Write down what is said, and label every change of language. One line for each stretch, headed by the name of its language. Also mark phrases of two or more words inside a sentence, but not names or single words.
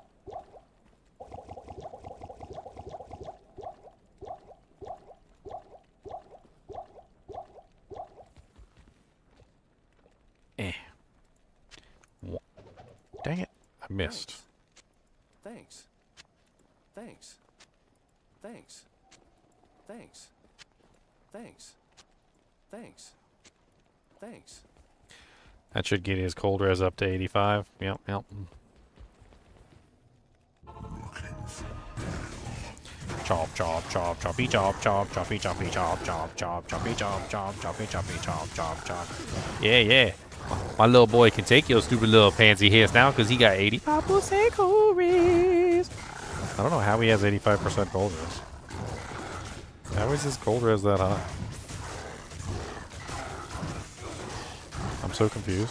English: Dang it, I missed. Thanks. Thanks. Thanks. Thanks. Thanks. Thanks. Thanks. That should get his cold res up to 85. Yep, yep. Chop, chop, chop, choppy, chop, chop, choppy, choppy, chop, chop, chop, choppy, chop, chop, choppy, choppy, chop, chop, chop. Yeah, yeah. My little boy can take your stupid little pansy hits now because he got 85% cold res. I don't know how he has 85% cold res. How is his cold res that high? I'm so confused.